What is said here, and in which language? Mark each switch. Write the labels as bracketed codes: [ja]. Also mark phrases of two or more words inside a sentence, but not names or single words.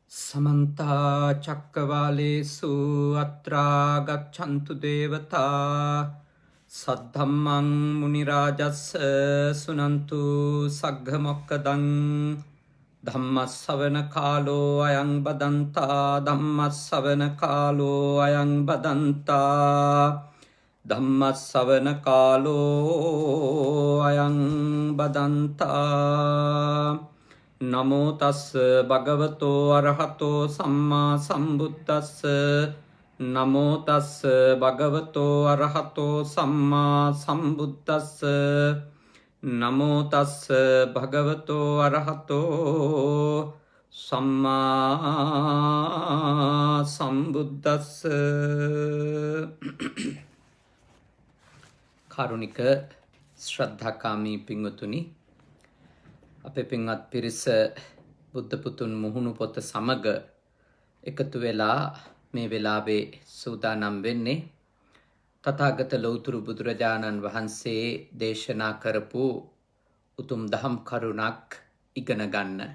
[pi] समन्ता चक्रवालेषु अत्रा गच्छन्तु देवता सद्धम्मं मुनिराजस्य सुनन्तु सग्गमोक्कदं धम्मस्सवनकालो अयं बदन्ता धम्मस्सवनकालो अयं बदन्ता धम्मस्सवनकालो अयं बदन्ता नमो तस् भगवतो अरहतो सम्मा सम्बुद्धस्स नमो तस् भगवतो अरहतो सम्मा सम्बुद्धस्स नमो तस् भगवतो अरहतो सम्मा सम्बुद्धस्स [si] කාරුණික ශ්‍රද්ධාකාමී පින්වතුනි, අපේ පින්වත් පිරිස බුද්ධ පුතුන් මුහුණු පොත සමග එකතු වෙලා මේ වෙලාවේ සූදානම් වෙන්නේ තථාගත ලෞතුරු බුදුරජාණන් වහන්සේ දේශනා කරපු උතුම් දහම් කරුණක් ඉගෙන ගන්න.